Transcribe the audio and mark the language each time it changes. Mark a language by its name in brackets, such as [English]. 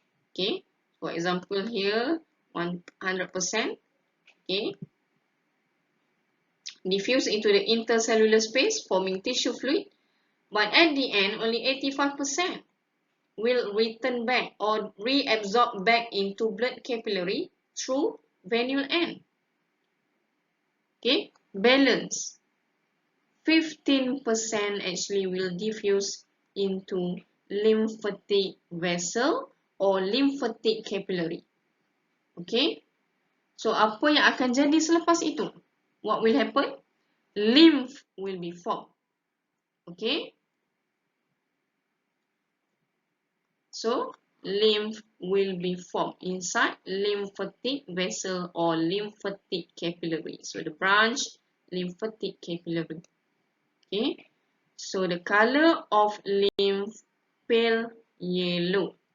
[English] Okay, for example here, 100%, okay, diffuse into the intercellular space, forming tissue fluid, but at the end, only 85% will return back or reabsorb back into blood capillary through venule end. Okay, balance. 15% actually will diffuse into lymphatic vessel or lymphatic capillary. [Malay] Okay, so apa yang akan jadi selepas itu? [English] What will happen? Lymph will be formed. Okay, so lymph will be formed inside lymphatic vessel or lymphatic capillary. So the branch lymphatic capillary. Okay, so the color of lymph pale yellow.